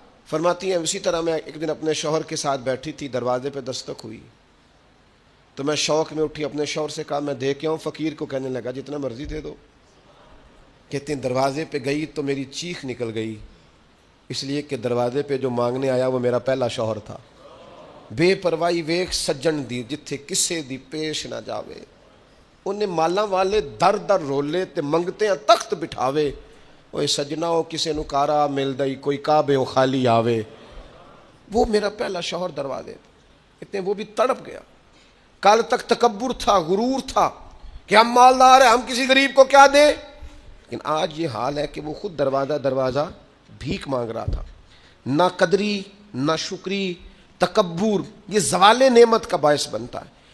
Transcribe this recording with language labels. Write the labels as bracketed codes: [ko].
[ur] فرماتی ہیں اسی طرح میں ایک دن اپنے شوہر کے ساتھ بیٹھی تھی، دروازے پہ دستک ہوئی تو میں شوق میں اٹھی، اپنے شوہر سے کہا میں دے کے آؤں فقیر کو؟ کہنے لگا جتنا مرضی دے دو. کہتے ہیں دروازے پہ گئی تو میری چیخ نکل گئی، اس لیے کہ دروازے پہ جو مانگنے آیا وہ میرا پہلا شوہر تھا. [pa] بے پرواہی ویکھ سجن دی جتھے کسے دی پیش نہ جاوے، انہیں مالاں والے در در رولے تے منگتے ہیں تخت بٹھاوے. اوے سجنا او کسے نو کارا مل دئی، کوئی کعبے او خالی آوے. [ur] وہ میرا پہلا شوہر دروازے پہ. اتنے وہ بھی تڑپ گیا. کل تک تکبر تھا، غرور تھا کہ ہم مالدار ہیں، ہم کسی غریب کو کیا دیں، لیکن آج یہ حال ہے کہ وہ خود دروازہ بھیک مانگ رہا تھا. نہ قدری، نہ شکری، تکبر یہ زوال نعمت کا باعث بنتا ہے.